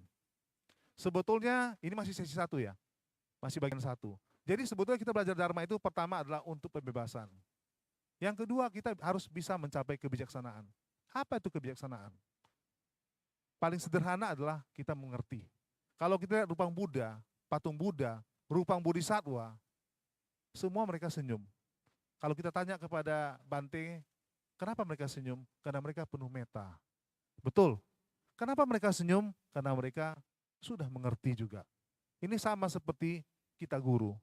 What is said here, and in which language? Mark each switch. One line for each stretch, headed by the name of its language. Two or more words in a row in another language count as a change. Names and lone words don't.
Indonesian: Sebetulnya ini masih sesi 1 ya, masih bagian 1. Jadi sebetulnya kita belajar Dharma itu pertama adalah untuk pembebasan. Yang kedua kita harus bisa mencapai kebijaksanaan. Apa itu kebijaksanaan? Paling sederhana adalah kita mengerti. Kalau kita lihat rupang Buddha, patung Buddha, rupang Bodhisattva, semua mereka senyum. Kalau kita tanya kepada Bante, kenapa mereka senyum? Karena mereka penuh metta. Betul. Kenapa mereka senyum? Karena mereka sudah mengerti juga. Ini sama seperti kita guru.